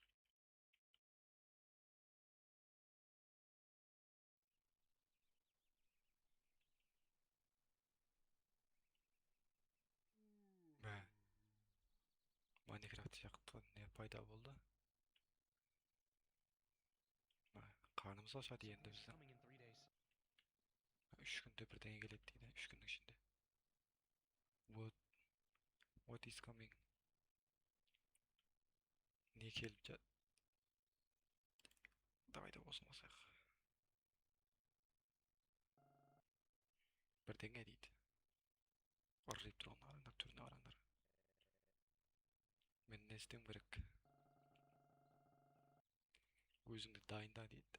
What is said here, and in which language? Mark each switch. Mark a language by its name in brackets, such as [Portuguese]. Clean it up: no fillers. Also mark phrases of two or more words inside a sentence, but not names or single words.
[Kazakh] Майнкрафт сияқты не пайда болды? Қарнымыз ашады енді біздің. 3 күнде бірдеңе келеді дейді. 3 күннің ішінде. [English] What is coming? [Kazakh] Не келіп жат? Давайте осыны басайық. Бірдеңе дейді. Ұрып тұрған араңдар, түріне араңдар. Мен не істеуім керек? Өзіңді дайында дейді.